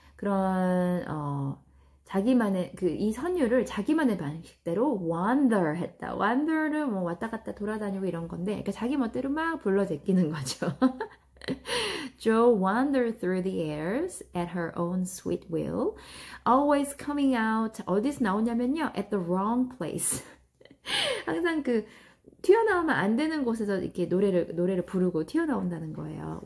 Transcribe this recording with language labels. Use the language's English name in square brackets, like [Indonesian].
[Korean] 그런 자기만의 이 선율을 자기만의 방식대로 wander 했다. wander는 뭐 왔다 갔다 돌아다니고 이런 건데, 그러니까 자기 멋대로 막 불러 제끼는 거죠. [English] Jo wandered through the airs at her own sweet will, always coming out, [Korean] 어디서 나오냐면요, [English] at the wrong place. [Korean] 항상 그 튀어나오면 안 되는 곳에서 이렇게 노래를 부르고 튀어나온다는 거예요.